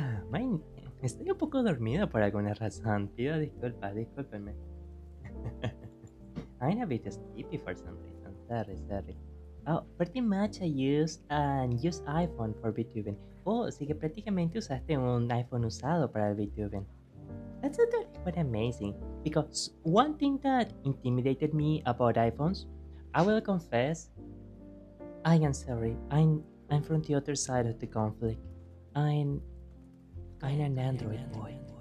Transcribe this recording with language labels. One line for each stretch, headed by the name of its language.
Spanish: Man, estoy un poco dormido por alguna razón. Pido disculpas, discúlpenme.
English: I'm a bit sleepy for some reason. Sorry. Oh, pretty much I use iPhone for VTubing.
Spanish: Oh, sí que prácticamente usaste un iPhone usado para el VTubing.
English: That's totally quite amazing. Because one thing that intimidated me about iPhones, I will confess, I am sorry. I'm from the other side of the conflict. I'm I'm an Android boy.